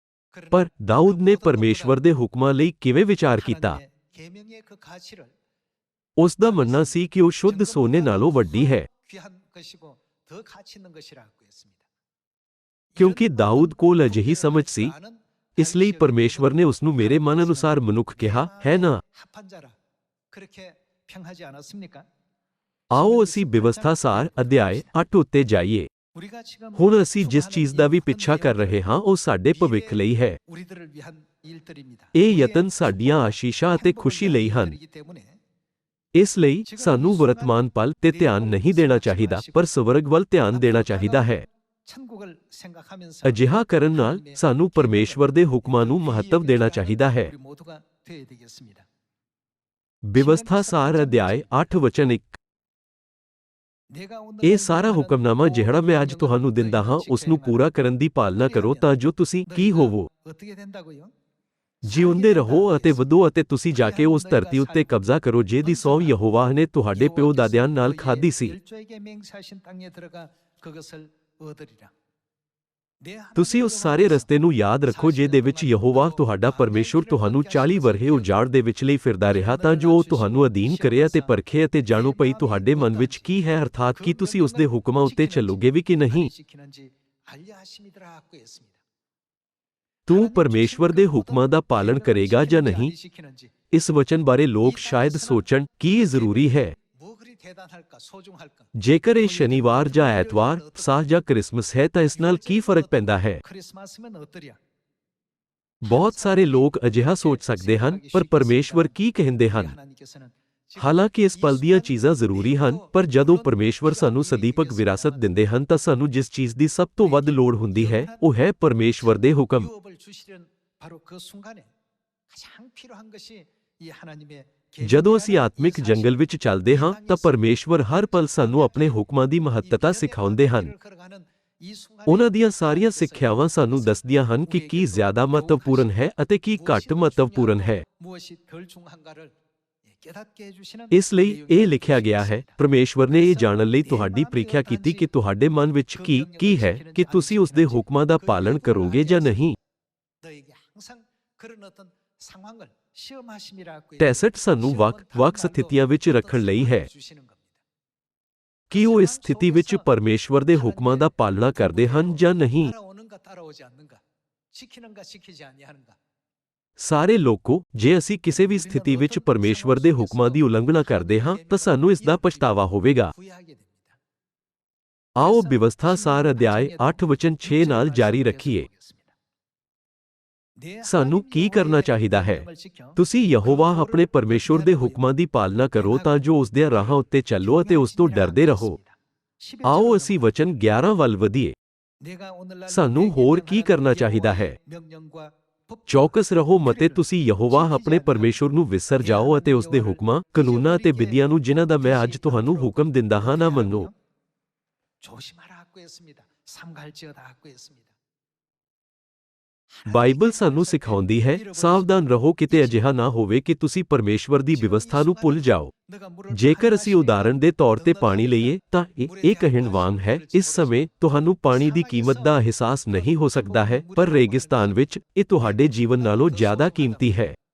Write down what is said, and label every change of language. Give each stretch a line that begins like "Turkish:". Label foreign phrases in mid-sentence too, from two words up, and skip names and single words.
Punjabi: ਪਰ ਦਾਊਦ ਨੇ ਪਰਮੇਸ਼ਵਰ ਦੇ ਹੁਕਮਾਂ ਲਈ ਕਿਵੇਂ ਵਿਚਾਰ ਕੀਤਾ?
Korean: 계명의 그 가치를
Punjabi: ਉਸ ਦਾ ਮੰਨਣਾ ਸੀ ਕਿ ਉਹ ਸ਼ੁੱਧ ਸੋਨੇ ਨਾਲੋਂ ਵੱਡੀ ਹੈ,
Korean: 귀한 것이고 더 가치 있는 것이라고 했습니다.
Punjabi: ਕਿਉਂਕਿ ਦਾਊਦ ਕੋਲ ਅਜਿਹੀ ਸਮਝ ਸੀ। ਇਸ ਲਈ ਪਰਮੇਸ਼ਵਰ ਨੇ ਉਸ ਨੂੰ ਮੇਰੇ ਮਨ ਅਨੁਸਾਰ ਮਨੁੱਖ ਕਿਹਾ, ਹੈ ਨਾ?
Korean: 합한 자라 그렇게 평하지 않았습니까?
Punjabi: ਆਓ ਅਸੀਂ ਬਿਵਸਥਾ ਸਾਰ ਅਧਿਆਇ 8 ਉੱਤੇ ਜਾਈਏ।
Korean: 우리가 지금
Punjabi: ਹੁਣ ਅਸੀਂ ਜਿਸ ਚੀਜ਼ ਦਾ ਵੀ ਪਿੱਛਾ ਕਰ ਰਹੇ ਹਾਂ ਉਹ ਸਾਡੇ ਭਵਿੱਖ ਲਈ ਹੈ।
Korean: 우리들을 위한 일들입니다.
Punjabi: ਇਹ ਯਤਨ ਸਾਡੀਆਂ ਆਸ਼ੀਸ਼ਾਂ ਅਤੇ ਖੁਸ਼ੀ ਲਈ ਹਨ।
Korean: 일들이기 때문에
Punjabi: ਇਸ ਲਈ ਸਾਨੂੰ ਵਰਤਮਾਨ ਪਲ ਤੇ ਧਿਆਨ ਨਹੀਂ ਦੇਣਾ ਚਾਹੀਦਾ, ਪਰ ਸਵਰਗ ਵੱਲ ਧਿਆਨ ਦੇਣਾ ਚਾਹੀਦਾ ਹੈ।
Korean: 천국을 생각하면서
Punjabi: ਅਜਿਹਾ ਕਰਨ ਨਾਲ ਸਾਨੂੰ ਪਰਮੇਸ਼ਵਰ ਦੇ ਹੁਕਮਾਂ ਨੂੰ ਮਹੱਤਵ ਦੇਣਾ ਚਾਹੀਦਾ ਹੈ।
Korean: 우리 모두가 되어야 되겠습니다.
Punjabi: ਬਿਵਸਥਾ ਸਾਰ ਅਧਿਆਇ 8 ਵਚਨ 1।
Korean: 내가 오늘
Punjabi: ਇਹ ਸਾਰਾ ਹੁਕਮਨਾਮਾ ਜਿਹੜਾ ਮੈਂ ਅੱਜ ਤੁਹਾਨੂੰ ਦਿੰਦਾ ਹਾਂ ਉਸ ਨੂੰ ਪੂਰਾ ਕਰਨ ਦੀ ਪਾਲਣਾ ਕਰੋ ਤਾਂ ਜੋ ਤੁਸੀਂ ਕੀ ਹੋਵੋ,
Korean: 어떻게 된다고요?
Punjabi: ਜਿਉਂਦੇ ਰਹੋ ਅਤੇ ਵਧੋ ਅਤੇ ਤੁਸੀਂ ਜਾ ਕੇ ਉਸ ਧਰਤੀ ਉੱਤੇ ਕਬਜ਼ਾ ਕਰੋ ਜਿਹਦੀ ਸਹੁੰ ਯਹੋਵਾ ਨੇ ਤੁਹਾਡੇ ਪਿਓ ਦਾਦਿਆਂ ਨਾਲ ਖਾਧੀ ਸੀ।
Korean: 열조에게 맹세하신 땅에 들어가 그것을 얻으리라.
Punjabi: ਤੁਸੀਂ ਉਸ ਸਾਰੇ ਰਸਤੇ ਨੂੰ ਯਾਦ ਰੱਖੋ ਜਿਹਦੇ ਵਿੱਚ ਯਹੋਵਾ ਤੁਹਾਡਾ ਪਰਮੇਸ਼ੁਰ ਤੁਹਾਨੂੰ 40 ਵਰ੍ਹੇ ਉਜਾੜ ਦੇ ਵਿੱਚ ਲਈ ਫਿਰਦਾ ਰਿਹਾ ਤਾਂ ਜੋ ਉਹ ਤੁਹਾਨੂੰ ਅਧੀਨ ਕਰੇ ਅਤੇ ਪਰਖੇ ਅਤੇ ਜਾਣੋ ਪਈ ਤੁਹਾਡੇ ਮਨ ਵਿੱਚ ਕੀ ਹੈ, ਅਰਥਾਤ ਕਿ ਤੁਸੀਂ ਉਸ ਦੇ ਹੁਕਮਾਂ ਉੱਤੇ ਚੱਲੋਗੇ ਵੀ ਕਿ ਨਹੀਂ।
Korean: 지키는지 알려 하심이더라 하고 했습니다.
Punjabi: ਤੂੰ ਪਰਮੇਸ਼ਵਰ ਦੇ ਹੁਕਮਾਂ ਦਾ ਪਾਲਣ ਕਰੇਗਾ ਜਾਂ ਨਹੀਂ? ਇਸ ਵਚਨ ਬਾਰੇ ਲੋਕ ਸ਼ਾਇਦ ਸੋਚਣ ਕਿ ਇਹ ਜ਼ਰੂਰੀ ਹੈ।
Korean: 뭐 그리 대단할까 소중할까?
Punjabi: ਜੇਕਰ ਇਹ ਸ਼ਨੀਵਾਰ ਜਾਂ ਐਤਵਾਰ, ਸਾਹ ਜਾਂ ਕ੍ਰਿਸਮਸ ਹੈ ਤਾਂ ਇਸ ਨਾਲ ਕੀ ਫਰਕ ਪੈਂਦਾ ਹੈ?
Korean: 크리스마스면 어떠랴?
Punjabi: ਬਹੁਤ ਸਾਰੇ ਲੋਕ ਅਜਿਹਾ ਸੋਚ ਸਕਦੇ ਹਨ, ਪਰ ਪਰਮੇਸ਼ਵਰ ਕੀ ਕਹਿੰਦੇ ਹਨ?
Korean: 하나님께서는
Punjabi: ਹਾਲਾਂਕਿ ਇਸ ਪਲ ਦੀਆਂ ਚੀਜ਼ਾਂ ਜ਼ਰੂਰੀ ਹਨ, ਪਰ ਜਦੋਂ ਪਰਮੇਸ਼ਵਰ ਸਾਨੂੰ ਸਦੀਪਕ ਵਿਰਾਸਤ ਦਿੰਦੇ ਹਨ ਤਾਂ ਸਾਨੂੰ ਜਿਸ ਚੀਜ਼ ਦੀ ਸਭ ਤੋਂ ਵੱਧ ਲੋੜ ਹੁੰਦੀ ਹੈ ਉਹ ਹੈ ਪਰਮੇਸ਼ਵਰ ਦੇ ਹੁਕਮ।
Korean: 유업을 주시려는 바로 그 순간에 가장 필요한 것이 이 하나님의
Punjabi: ਜਦੋਂ ਅਸੀਂ ਆਤਮਿਕ ਜੰਗਲ ਵਿੱਚ ਚੱਲਦੇ ਹਾਂ ਤਾਂ ਪਰਮੇਸ਼ਵਰ ਹਰ ਪਲ ਸਾਨੂੰ ਆਪਣੇ ਹੁਕਮਾਂ ਦੀ ਮਹੱਤਤਾ ਸਿਖਾਉਂਦੇ ਹਨ। ਉਹਨਾਂ ਦੀਆਂ ਸਾਰੀਆਂ ਸਿੱਖਿਆਵਾਂ ਸਾਨੂੰ ਦੱਸਦੀਆਂ ਹਨ ਕਿ ਕੀ ਜ਼ਿਆਦਾ ਮਹੱਤਵਪੂਰਨ ਹੈ ਅਤੇ ਕੀ ਘੱਟ ਮਹੱਤਵਪੂਰਨ ਹੈ।
Korean: 무엇이 덜 중요한가를 깨닫게 해주시는
Punjabi: ਇਸ ਲਈ ਇਹ ਲਿਖਿਆ ਗਿਆ ਹੈ, ਪਰਮੇਸ਼ਵਰ ਨੇ ਇਹ ਜਾਣਨ ਲਈ ਤੁਹਾਡੀ ਪ੍ਰੀਖਿਆ ਕੀਤੀ ਕਿ ਤੁਹਾਡੇ ਮਨ ਵਿੱਚ ਕੀ ਹੈ ਕਿ ਤੁਸੀਂ ਉਸ ਦੇ ਹੁਕਮਾਂ ਦਾ ਪਾਲਣ ਕਰੋਗੇ ਜਾਂ ਨਹੀਂ।
Korean: 너에게 항상 그런 어떤 상황을 시험하심이라고
Punjabi: 63 ਸਾਨੂੰ ਵੱਖ-ਵੱਖ ਸਥਿਤੀਆਂ ਵਿੱਚ ਰੱਖਣ ਲਈ ਹੈ
Korean: 주시는 겁니다.
Punjabi: ਕਿ ਉਹ ਇਸ ਸਥਿਤੀ ਵਿੱਚ ਪਰਮੇਸ਼ਵਰ ਦੇ ਹੁਕਮਾਂ ਦਾ ਪਾਲਣਾ ਕਰਦੇ ਹਨ ਜਾਂ ਨਹੀਂ।
Korean: 따라오는가 따라오지 않는가, 지키는가 지키지 아니하는가.
Punjabi: ਸਾਰੇ ਲੋਕੋ, ਜੇ ਅਸੀਂ ਕਿਸੇ ਵੀ ਸਥਿਤੀ ਵਿੱਚ ਪਰਮੇਸ਼ਵਰ ਦੇ ਹੁਕਮਾਂ ਦੀ ਉਲੰਘਣਾ ਕਰਦੇ ਹਾਂ ਤਾਂ ਸਾਨੂੰ ਇਸ ਦਾ ਪਛਤਾਵਾ ਹੋਵੇਗਾ।
Korean: 후회하게 됩니다.
Punjabi: ਆਓ ਬਿਵਸਥਾ ਸਾਰ ਅਧਿਆਇ 8 ਵਚਨ 6 ਨਾਲ ਜਾਰੀ ਰੱਖੀਏ। ਸਾਨੂੰ ਕੀ ਕਰਨਾ ਚਾਹੀਦਾ ਹੈ? ਤੁਸੀਂ ਯਹੋਵਾ ਆਪਣੇ ਪਰਮੇਸ਼ੁਰ ਦੇ ਹੁਕਮਾਂ ਦੀ ਪਾਲਣਾ ਕਰੋ ਤਾਂ ਜੋ ਉਸ ਦੇ ਰਾਹਾਂ ਉੱਤੇ ਚੱਲੋ ਅਤੇ ਉਸ ਤੋਂ ਡਰਦੇ ਰਹੋ। ਆਓ ਅਸੀਂ ਵਚਨ 11 ਵੱਲ ਵਧੀਏ। ਸਾਨੂੰ ਹੋਰ ਕੀ ਕਰਨਾ ਚਾਹੀਦਾ ਹੈ? ਚੌਕਸ ਰਹੋ ਮਤੇ ਤੁਸੀਂ ਯਹੋਵਾ ਆਪਣੇ ਪਰਮੇਸ਼ੁਰ ਨੂੰ ਵਿਸਰ ਜਾਓ ਅਤੇ ਉਸ ਦੇ ਹੁਕਮਾਂ, ਕਾਨੂੰਨਾਂ ਅਤੇ ਵਿਧੀਆਂ ਨੂੰ ਜਿਨ੍ਹਾਂ ਦਾ ਮੈਂ ਅੱਜ ਤੁਹਾਨੂੰ ਹੁਕਮ ਦਿੰਦਾ ਹਾਂ ਨਾ ਮੰਨੋ।
Korean: 조심하라 하고 했습니다. 삼갈지어다 하고 했습니다.
Punjabi: ਬਾਈਬਲ ਸਾਨੂੰ ਸਿਖਾਉਂਦੀ ਹੈ, ਸਾਵਧਾਨ ਰਹੋ ਕਿਤੇ ਅਜਿਹਾ ਨਾ ਹੋਵੇ ਕਿ ਤੁਸੀਂ ਪਰਮੇਸ਼ਵਰ ਦੀ ਵਿਵਸਥਾ ਨੂੰ ਭੁੱਲ ਜਾਓ। ਜੇਕਰ ਅਸੀਂ ਉਦਾਹਰਣ ਦੇ ਤੌਰ ਤੇ ਪਾਣੀ ਲਈਏ ਤਾਂ ਇਹ ਕਹਿਣ ਵਾਂਗ ਹੈ, ਇਸ ਸਮੇਂ ਤੁਹਾਨੂੰ ਪਾਣੀ ਦੀ ਕੀਮਤ ਦਾ ਅਹਿਸਾਸ ਨਹੀਂ ਹੋ ਸਕਦਾ ਹੈ, ਪਰ ਰੇਗਿਸਤਾਨ ਵਿੱਚ ਇਹ ਤੁਹਾਡੇ ਜੀਵਨ ਨਾਲੋਂ ਜ਼ਿਆਦਾ ਕੀਮਤੀ ਹੈ।